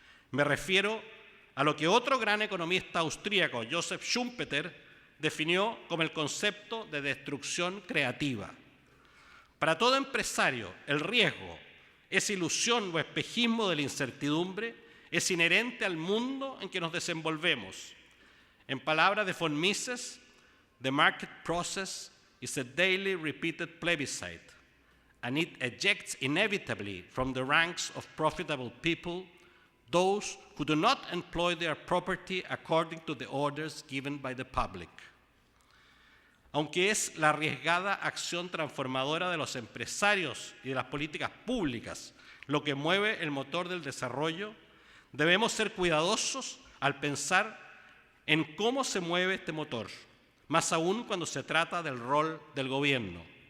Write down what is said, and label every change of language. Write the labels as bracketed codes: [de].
[es] Me refiero a lo que otro gran economista austríaco, Joseph Schumpeter, definió como el concepto de destrucción creativa. Para todo empresario, el riesgo, esa ilusión o espejismo de la incertidumbre, es inherente al mundo en que nos desenvolvemos. [en] En palabras de von Mises, the market process is a daily repeated plebiscite, and it ejects inevitably from the ranks of profitable people those who do not employ their property according to the orders given by the public. [es] Aunque es la arriesgada acción transformadora de los empresarios y de las políticas públicas lo que mueve el motor del desarrollo, debemos ser cuidadosos al pensar en cómo se mueve este motor, más aún cuando se trata del rol del gobierno.